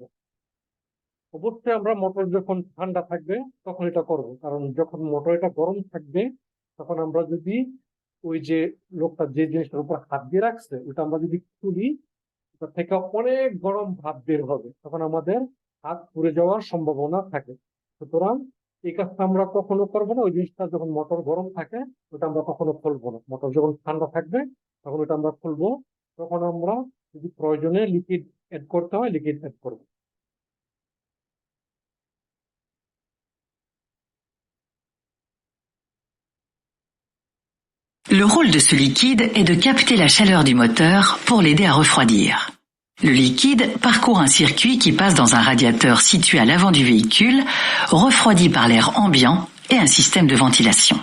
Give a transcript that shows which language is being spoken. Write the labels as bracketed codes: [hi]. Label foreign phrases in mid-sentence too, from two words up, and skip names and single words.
[bn] অবশ্যই আমরা মোটর যখন ঠান্ডা থাকবে তখন এটা করব, কারণ যখন মোটর এটা গরম থাকবে তখন আমরা যদি ওই যে লোকটা যে জিনিসটার উপর হাত দিয়ে রাখছে ওটা আমরা যদি খুলি, ওটা থেকে অনেক গরম ভাব বের হবে, তখন আমাদের হাত পুড়ে যাওয়ার সম্ভাবনা থাকে। সুতরাং এই কাজটা আমরা কখনো করবো না। ওই জিনিসটা যখন মোটর গরম থাকে ওটা আমরা কখনো খুলবো না। মোটর যখন ঠান্ডা থাকবে তখন ওটা আমরা খুলবো, তখন আমরা যদি প্রয়োজনে [en] liquid add [bn] করতে হয় [en] liquid add [bn] করবো। [fr] Le rôle de ce liquide est de capter la chaleur du moteur pour l'aider à refroidir. Le liquide parcourt un circuit qui passe dans un radiateur situé à l'avant du véhicule, refroidi par l'air ambiant et un système de ventilation.